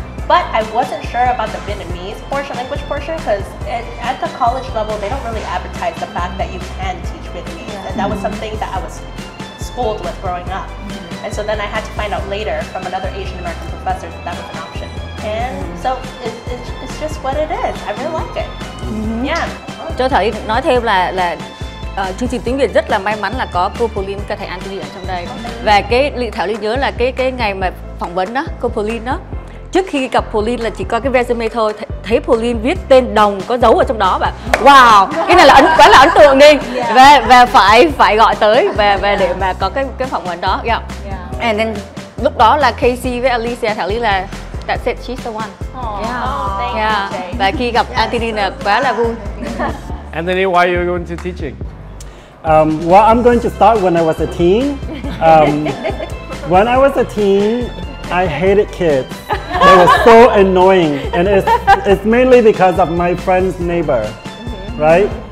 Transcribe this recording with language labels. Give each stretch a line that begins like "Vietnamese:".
English: But I wasn't sure about the Vietnamese language portion, because at the college level, they don't really advertise the fact that you can teach Vietnamese. And that was something that I was schooled with growing up. And so then I had to find out later from another Asian American professor that that was an option. And so it's just what it is. I really like it. Yeah.
Vietnamese: Cho Thảo nói thêm là chương trình tiếng Việt rất là may mắn là có cô Pauline, cả thầy Anthony ở trong đây. Và cái Thảo Ly nhớ là cái ngày mà phỏng vấn đó, cô Pauline đó, trước khi gặp Pauline là chỉ coi cái resume thôi, thấy Pauline viết tên Đồng có dấu ở trong đó, và wow, cái này là quá là ấn tượng đi, và phải gọi tới và để mà có cái phỏng vấn đó.
English: And then
Vietnamese: lúc đó là Casey với Alicia, Thảo Ly là
English: that's it, she's the one. Thank you, Jay.
Vietnamese: Và khi gặp Anthony là quá là vui.
English: Anthony, why are you going to teaching? Well, I'm going to start when I was a teen. When I was a teen, I hated kids. They were so annoying, and it's mainly because of my friend's neighbor, right?